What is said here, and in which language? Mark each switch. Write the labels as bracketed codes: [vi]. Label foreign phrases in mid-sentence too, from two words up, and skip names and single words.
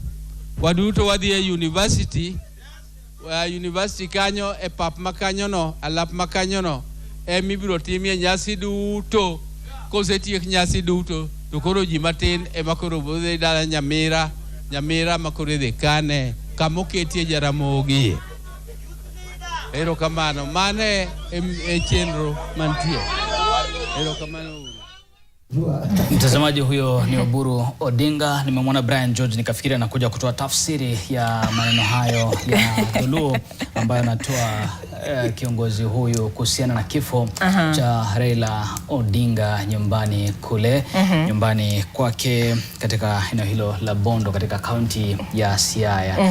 [luo] university kanyo e pap makanyo no alap makanyo no mibiro timie nyasi duto kosetiek nyasi duto to koro ji matin makoro bodhi dala Nyamira makoro dhi kane kamoketie Jaramogi. Ero kamano mane e chenro mantie. Ero kamano. [sw] Mtazamaji, huyo ni Oburu Odinga. Nimemwona Brian George nikafikiri anakuja kutoa tafsiri ya maneno hayo ya Dhuluo ambayo anatoa kiongozi huyu kuhusiana na kifo cha Raila Odinga nyumbani kule nyumbani kwake katika eneo hilo la Bondo katika kaunti ya Siaya.